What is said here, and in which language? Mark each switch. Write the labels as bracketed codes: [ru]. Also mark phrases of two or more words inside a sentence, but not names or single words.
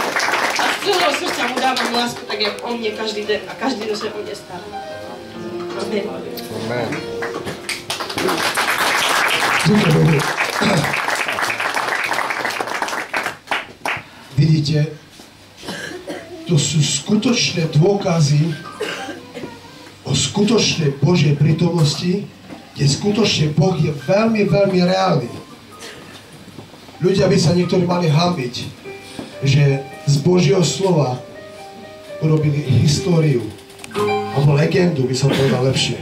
[cs] A z celého srdce mu dávám lásku, tak jak on mě každý den a každý den se o mě stará. Amen. Amen. Díky Bohu. [sk] Vidíte, to sú skutočné dôkazy o skutočnej Božej prítomnosti, kde skutočne Boh je veľmi, veľmi reálny. Ľudia by sa niektorí mali hanbiť, že z Božieho slova urobili históriu, alebo legendu, by som povedal lepšie.